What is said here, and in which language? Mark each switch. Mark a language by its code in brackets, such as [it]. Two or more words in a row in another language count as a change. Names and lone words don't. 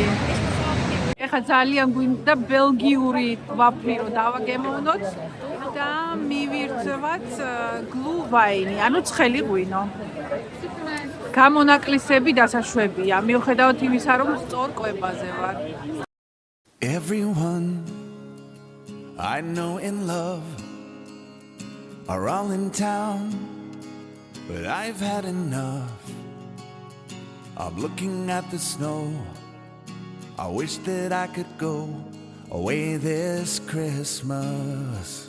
[ka] ეხლა ძალიან გვინდა ბელგიური ვაფლი რო დავაგემოვნოთ და მივირთვათ გლუვაინი, ანუ ცხელი ღვინო. გამონაკლისები დასაშვებია, მიუხედავად იმისა, რომ სწორ კვებაზე ვარ. [en] Everyone I know in love are all in town, but I've had enough. I'm looking at the snow. I wish that I could go away this Christmas.